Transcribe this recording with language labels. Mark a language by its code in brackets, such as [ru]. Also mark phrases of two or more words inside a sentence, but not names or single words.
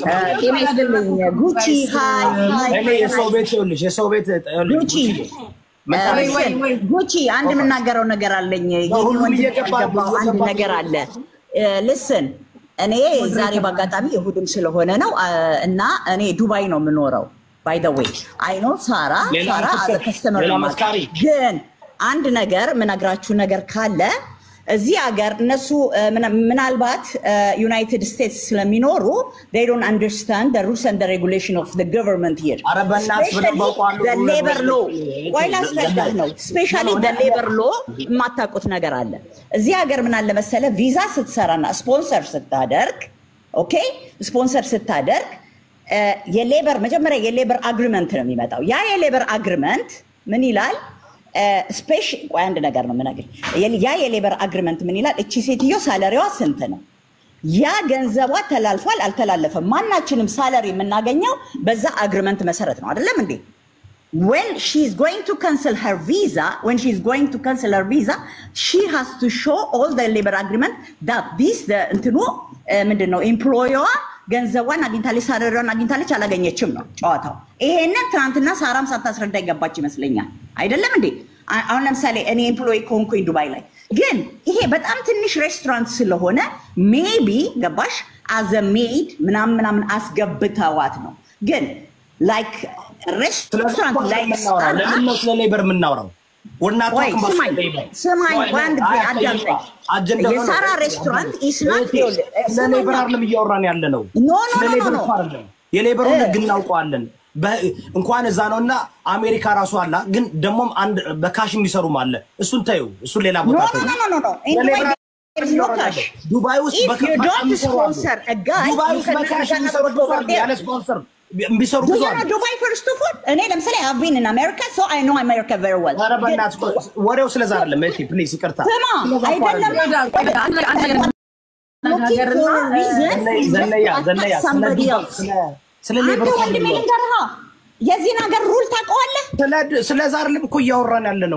[am] ጤና ይስጥልኝ ጉቺ ሃይ እኔ የሰው ቤት ይኸውልሽ የሰው ቤት ጉቺ አንድ የምናገረው ነገር አለኝ አንድ ነገር አለ listen እኔ ዛሬ በአጋጣሚ እሁድም ስለሆነ ነው እና እኔ ዱባይ ነው የምኖረው [en] by the way I know ሳራ as a customer [am] ግን አንድ ነገር ምናግራችሁ ነገር ካለ እዚህ ሀገር እነሱ ምናልባት ዩናይትድ ስቴትስ ስለሚኖሩ [en] they don't understand the rules and the regulation of the government here the labor law especially the labor law [am] ማታውቁት ነገር አለ እዚህ ሀገር ምን አለ መሰለ ቪዛ ስትሰራና ስፖንሰር ስታደርግ ኦኬ ስፖንሰር ስታደርግ የሌበር መጀመሪያ የሌበር አግሪመንት ነው የሚመጣው ያ የሌበር አግሪመንት ምን ይላል ስፔሻል አንድ ነገር ነው ምናገር ያ የሌበር አግሪመንት ምን ይላል እቺ ሴትዮ ሳላሪዋ ስንት ነው ያ ገንዘቧ ተላልፏል አልተላለፈም ማናችንም ሳላሪ የምናገኘው በዛ አግሪመንት መሰረት ነው አይደለም እንዴ [en] when she is going to cancel her visa she has to show all the labor agreement that this the [am] እንትኑ ምንድነው employer ገንዘቧን አግኝታለች ሳላሪዋን አግኝታለች አላገኘችም ነው ጨዋታው ይሄንን ትናንትና ሳራም ሳታስረዳ ይገባች ይመስለኛል አይደለም እንዴ አሁን ለምሳሌ እኔ ኤምፕሎይ ኮንኩኝ ዱባይ ላይ ግን ይሄ በጣም ትንሽ ሬስቶራንት ስለሆነ ሜቢ ገባሽ [en] as a maid [am] ምናምን አስገብተዋት ነው ግን like ሬስቶራንት ላይ ለምን ነው ስለ ሌበር የምናወራው ወናት ሰማይ ባንድ አዳምጠኝ የሳራ ሬስቶራንት ኢስናት ስለ ሌበር አይደለም እያወራን ያለ ነው ስለ ሌበር አይደለም የሌበሩን ህግ እናውቀዋለን እንኳን እዛ ነውና አሜሪካ ራሱ አላ ግን ደሞም አንድ በካሽ የሚሰሩም አለ እሱን ታዩ እሱን ሌላ ቦታ ዱባይ ውስጥ በካሽ የሚሰሩ ያለ ስፖንሰር ቢሰሩ ብዙ አለ [en] ዱባይ first of all [am] እኔ ለምሳሌ [en] I've been in America so I know America very well [am] አረባናት ወሬው ስለዛ አይደለም እሺ ፕሊዝ ይቅርታ ስለ ሌበር የዚህ ነገር ሩል ታውቀዋለህ ስለዛ አይደለም እኮ እያወራን ያለ ነው